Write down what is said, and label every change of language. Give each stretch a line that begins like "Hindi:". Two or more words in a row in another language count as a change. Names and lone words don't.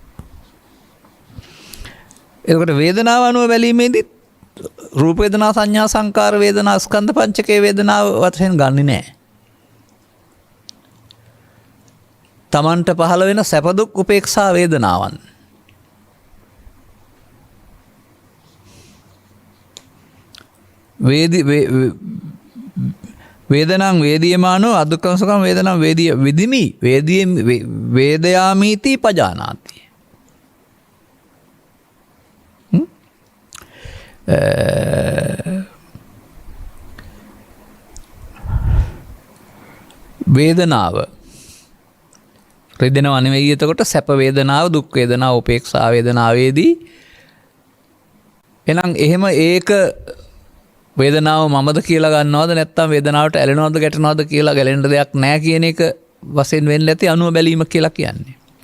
Sinhala: එතකොට වේදනාව අනුව බැලීමේදී රූප වේදනා සංඥා සංකාර වේදනා ස්කන්ධ පංචකයේ වේදනාව වශයෙන් ගන්නෙ නෑ. තමන්ට පහළ වෙන සැප දුක් උපේක්ෂා වේදනාවන්.
Pali: වේදනං වේදියමානෝ අදුක්ඛං වේදනං වේදිය විදිමි වේදයාමීති පජානාති.
Sinhala: වේදනාව රිදෙනව නෙවෙයි. එතකොට සැප වේදනාව දුක් වේදනාව උපේක්ෂා වේදනාවේදී එහෙනම් එහෙම ඒක වේදනාව මමද කියලා ගන්නවද නැත්නම් වේදනාවට ඇලෙනවද ගැටෙනවද කියලා ගැලෙන්න දෙයක් නැහැ කියන එක වශයෙන් වෙන්න ඇති අනුව බැලීම කියලා කියන්නේ.